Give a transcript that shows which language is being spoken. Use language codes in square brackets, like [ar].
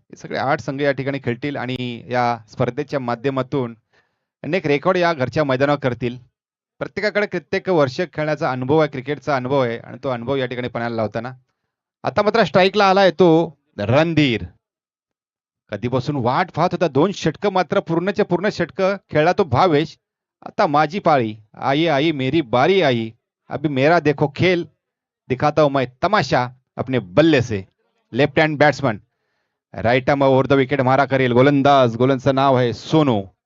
[mr] हे सगळे 8 संघ या ठिकाणी खेळतील आणि या स्पर्धेच्या माध्यमातून अनेक रेकॉर्ड या घरच्या मैदानावर करतील. प्रत्येकाकडे कित्येक वर्ष खेळण्याचा अनुभव आहे, क्रिकेटचा अनुभव आहे आणि तो अनुभव या ठिकाणी पणाला लावताना आता मात्र स्ट्राईकला आलाय तो रणधीर. कधीपासून वाट पाहत होता. 2 षटकं मात्र पूर्णच्या पूर्ण षटकं खेळला तो भावेश. आता माझी पाळी. [hi] आई आई मेरी बारी आई, अभी मेरा देखो खेल, दिखाता हूं मैं तमाशा अपने बल्ले से. [mr] Left hand batsman, right arm over the wicket मारा करेल गोलंदाज. गोलंदाजचं नाव आहे सोनू.